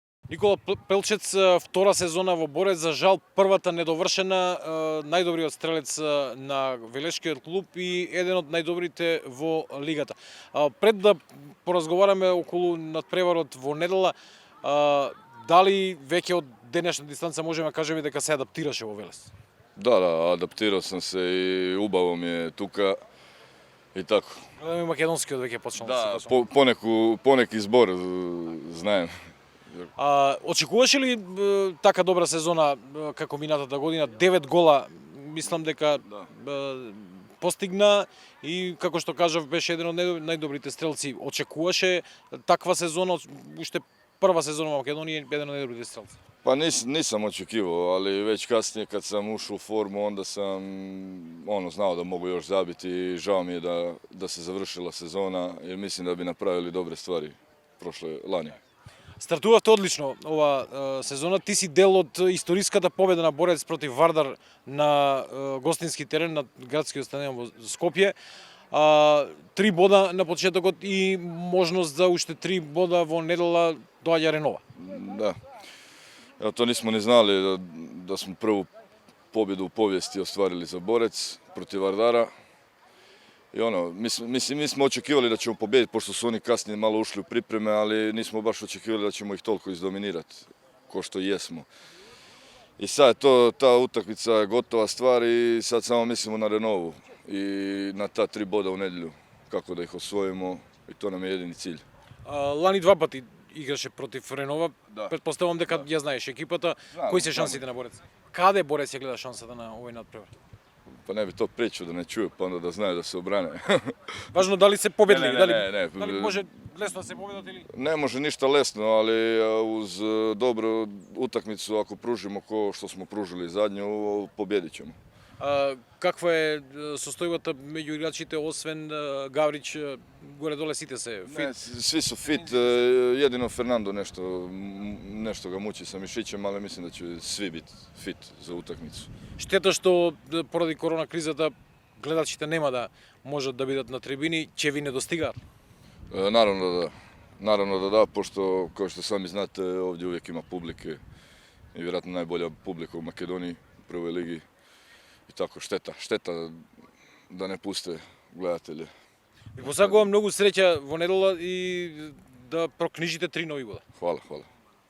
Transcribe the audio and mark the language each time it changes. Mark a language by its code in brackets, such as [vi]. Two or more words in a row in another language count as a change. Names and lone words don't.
[mk] Никола Пелчец, втора сезона во Борец, за жал првата недовршена, најдобриот стрелец на Велешкиот клуб и еден од најдобрите во лигата. Пред да поразговараме околу надпреварот во недела, дали веќе од денешна дистанца можеме да кажеме дека се адаптираше во Велес? Да, адаптирал [hr] sam se i ubavo mi je tuka i tako. [mk] Македонскиот веќе почнал да се Poneki zbor знаем. Очекуваше ли така добра сезона како минатата година? 9 гола, мислам дека постигна и како што кажав беше еден од најдобрите стрелци. Очекуваше таква сезона, уште прва сезона во Македонија, еден од најдобрите стрелци. [hr] Pa nisam očekivao, ali već kasnije kad sam ušao u formu, onda sam znao da mogu još zabiti i žao mi je da se završila sezona, jer mislim da bi napravili dobre stvari prošle lani. [mk] Стартувавте одлично ова сезона. Ти си дел од историската победа на Борец против Вардар на гостински терен на градскиот стадион во Скопје. 3 бода на почетокот и можност за уште 3 бода во недела доаѓа Ренова. [hr] Da. Evo, to nismo ni znali da smo prvu pobjedu u povijesti ostvarili za Borec protiv Vardara. I mi smo očekivali da ćemo pobijediti, pošto su oni kasnije malo ušli u pripreme, ali nismo baš očekivali da ćemo ih toliko izdominirati, ko što jesmo. I sad ta utakmica je gotova stvar i sad samo mislimo na Renovu i na ta 3 boda u nedjelju, kako da ih osvojimo i to nam je jedini cilj. [mk] Лани 2 пати играше против Ренова. Предпоставувам дека ја знаеш екипата. Кои се шансите на Борец? Каде Борец ја гледа шансата на овој надпревар? [hr] Pa ne bi to pričao da ne čuju, pa onda da znaju da se obrane. [mk] Важно дали се победливи, [hr] Ne. [mk] дали може лесно да се победат или... [hr] Ne može ništa lesno, ali uz dobru utakmicu, ako pružimo ko što smo pružili zadnju, pobjedit ćemo. [mk] Каква е состојбата меѓу играчите, освен Гаврич, горе-доле сите се фит? [hr] Ne, svi su fit, jedino Fernando nešto ga muči sa mišićem, ali mislim da će svi biti fit za utakmicu. [mk] Штета што поради корона кризата гледачите нема да можат да бидат на трибини, ќе ви не достигаат? [hr] Naravno da, pošto, kao što sami znate, ovdje uvijek ima publike i vjerojatno najbolja publika u Makedoniji, u prvoj ligi. I tako, šteta da ne puste gledatelje. [mk] Ви посакувам многу среќа во недела и да прокнижите 3 нови бода. [hr] Hvala.